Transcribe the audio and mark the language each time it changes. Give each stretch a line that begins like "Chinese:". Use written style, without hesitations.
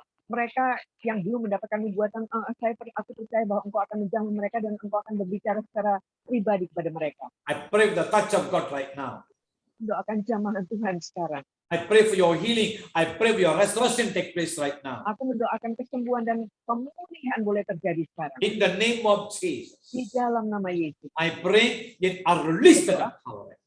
Indonesian: mereka yang belum mendapatkan nubuatan, aku percaya bahwa Engkau akan menjamah mereka dan Engkau akan berbicara secara pribadi kepada mereka.
English: I pray for the touch of God right now.
Indonesian: Doakan jamahan Tuhan sekarang.
English: I pray for your healing. I pray for your restoration take place right now.
Indonesian: Aku mendoakan kesembuhan dan pemulihan boleh terjadi sekarang.
English: In the name of Jesus.
Indonesian: Di dalam nama Yesus.
English: I pray and I release that power.